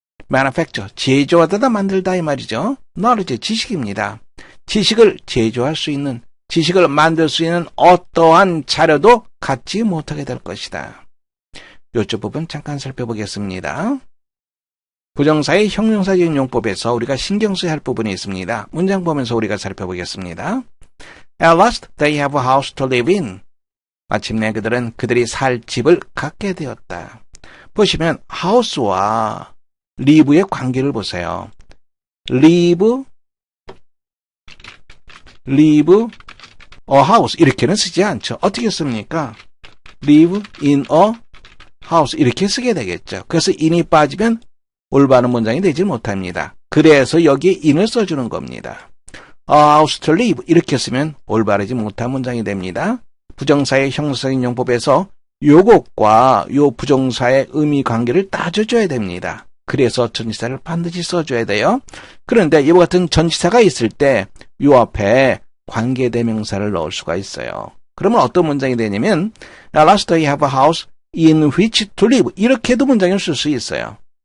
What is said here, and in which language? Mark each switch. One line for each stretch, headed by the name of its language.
Korean: manufacture, 제조하다 만들다 이 말이죠. knowledge, 지식입니다. 지식을 제조할 수 있는, 지식을 만들 수 있는 어떠한 자료도 갖지 못하게 될 것이다. 이쪽 부분 잠깐 살펴보겠습니다. 부정사의 형용사적인 용법에서 우리가 신경 써야 할 부분이 있습니다. 문장 보면서 우리가 살펴보겠습니다.
English: At last they have a house to live in.
Korean: 마침내 그들은 그들이 살 집을 갖게 되었다. 보시면 house와 live의 관계를 보세요.
English: live a house
Korean: 이렇게는 쓰지 않죠. 어떻게 씁니까?
English: live in a house
Korean: 이렇게 쓰게 되겠죠. 그래서 in이 빠지면 올바른 문장이 되지 못합니다. 그래서 여기에 in을 써주는 겁니다.
English: A house to live
Korean: 이렇게 쓰면 올바르지 못한 문장이 됩니다. 부정사의 형용사적인 용법에서 요것과 요 부정사의 의미 관계를 따져줘야 됩니다. 그래서 전치사를 반드시 써줘야 돼요. 그런데 이와 같은 전치사가 있을 때 요 앞에 관계대명사를 넣을 수가 있어요. 그러면 어떤 문장이 되냐면
English: At last they have a house in which to live
Korean: 이렇게도 문장을 쓸 수 있어요.